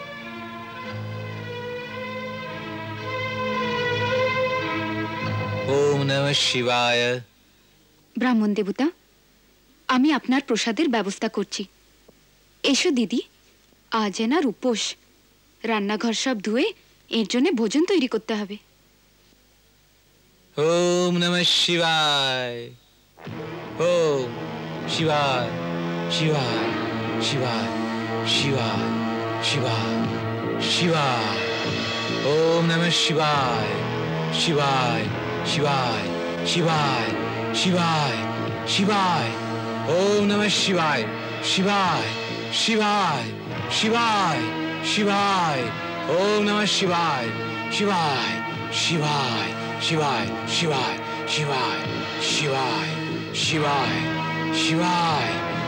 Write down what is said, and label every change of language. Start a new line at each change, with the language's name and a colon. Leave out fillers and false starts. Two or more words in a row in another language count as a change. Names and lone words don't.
Sanskrit: ওম নমঃ শিবায়।
Bangla: ব্রাহ্মণ দেবতা, আমি আপনার প্রসাদের ব্যবস্থা করছি। এসো দিদি, আজ এনার উপোস। রান্নাঘর সব ধুয়ে এর জন্য ভোজন তৈরি করতে হবে।
Sanskrit: ওম নমঃ শিবায়। ওম শিবায় শিবায় শিবায় শিবায় শিবায় শিবায়। ওম নমঃ শিবায় শিবায় শিবায় শিবায় শিবায় শিবায় ओम नमः शिवाय शिवाय शिवाय शिवाय शिवाय ओम नमः शिवाय शिवाय शिवाय शिवाय शिवाय शिवाय शिवाय शिवाय शिवाय